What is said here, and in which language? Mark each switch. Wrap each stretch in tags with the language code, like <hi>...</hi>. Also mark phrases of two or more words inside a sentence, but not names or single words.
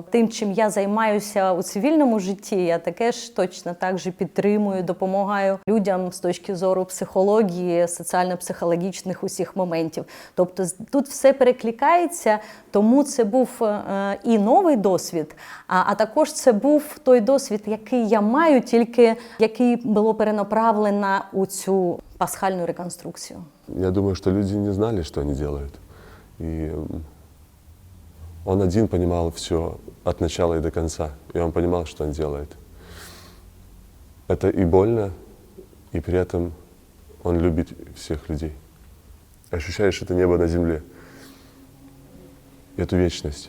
<uk>Тим, чим я займаюся у цивільному житті, я таке ж точно</uk> <ru>так же</ru> <uk>підтримую, допомагаю людям з точки зору психології, соціально-психологічних усіх моментів. Тобто тут все перекликається, тому це був і новий досвід, а також це був той досвід, який я маю, тільки який було перенаправлено у цю пасхальну реконструкцію.</uk> <ru>Я думаю, что люди не знали, что они делают. И Он один понимал все от начала и до конца, и он понимал, что он делает. Это и больно, и при этом он любит всех людей. Ощущаешь это небо на земле, эту вечность.</ru>